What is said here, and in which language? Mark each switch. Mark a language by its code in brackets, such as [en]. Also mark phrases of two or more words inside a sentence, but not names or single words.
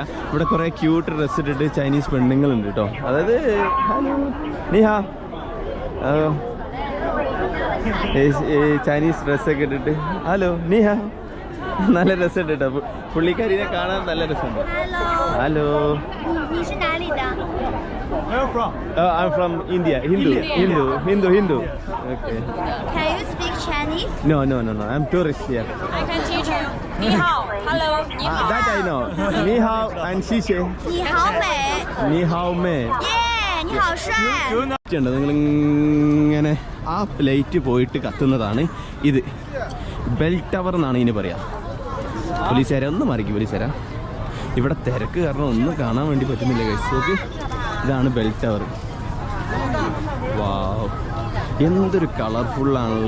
[ml] ഇവിടെ കുറേ [en] cute dress [ml] ഇട്ടിട്ട് ചൈനീസ് പെണ്ണുങ്ങളുണ്ട് കേട്ടോ. അതായത് നീഹാ ചൈനീസ് ഡ്രസ്സൊക്കെ ഇട്ടിട്ട് ഹലോ നീഹാ. നല്ല രസമുണ്ട് കേട്ടോ. പുള്ളിക്കാരിനെ കാണാൻ നല്ല രസമുണ്ട്. ഹലോ, [en] I'm from India. Hindu. Okay. Can you speak Chinese? No. I'm tourist here. I can teach you. [zh] 你好 Hello 你好 [en] That I know. [zh] 你好 and 谢谢. 你好美你好美. Yeah 你好帅. [ml] നിങ്ങളിങ്ങനെ ആ ലൈറ്റ് പോയിട്ട് കത്തുന്നതാണ് ഇത്. [en] bell tower [ml] എന്നാണ് ഇതിന് പറയാം. പോലീസുകാരെ ഒന്ന് മറിക്കും. പോലീസുകാരാ ഇവിടെ തിരക്ക് കാരണം ഒന്നും കാണാൻ വേണ്ടി പറ്റുന്നില്ല ഗൈസ്. നോക്ക്, ഇതാണ് [en] bell tower. [ml] വാവ്, എന്തൊരു കളർഫുള്ളാണല്ലോ.